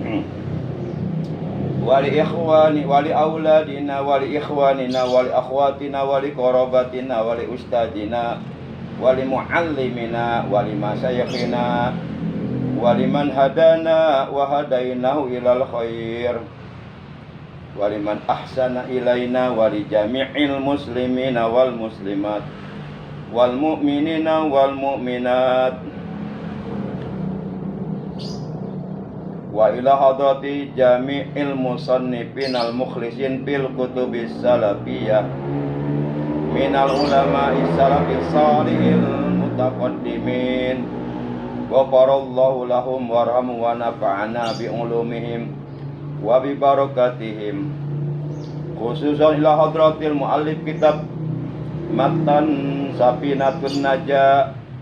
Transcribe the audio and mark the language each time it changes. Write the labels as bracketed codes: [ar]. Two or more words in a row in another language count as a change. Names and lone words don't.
[ar] وإلى إخواني وإلى أولادنا وإلى إخواننا وإلى أخواتنا وإلى قراباتنا وإلى أستاذنا وإلى معلمينا وإلى مشايخنا وإلى من هدانا وهديناه إلى الخير وإلى من أحسن إلينا وإلى جميع المسلمين والمسلمات والمؤمنين والمؤمنات وإلى حضرة جميع المصنفين المخلصين بالكتب السلفية من العلماء السلف الصالح المتقدمين غفر الله لهم وارحمهم ونفعنا بعلومهم وببركاتهم خصوصا إلى حضرة المؤلف كتاب متن سفينة النجاة